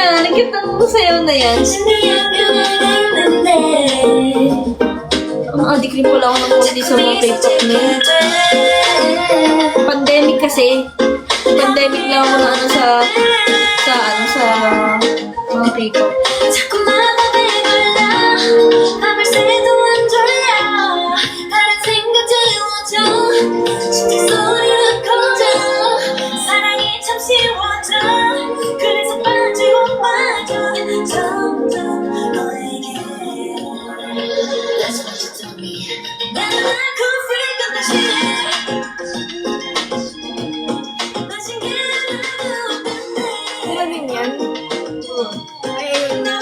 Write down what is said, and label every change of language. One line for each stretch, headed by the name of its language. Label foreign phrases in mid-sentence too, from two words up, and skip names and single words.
Filipino: Nag-cute ang sayaw na yan. Ang adik rin pala ako ng konti sa mga K-pop na yun. Pandemic kasi. Pandemic lang ako na ano sa mga K-pop.
Korean: 밤을 새도 안 졸려 다른 생각들 워져 심장 소리가 커져 사랑이 참 쉬워져 그래서 빠지고 빠져 점점 너에게
English: That's what you told me
Korean: 나는
English: like a freak of the shit
Korean: 마신 게 하나도 없는데
Filipino: Sila din yan. Ay, ayun na.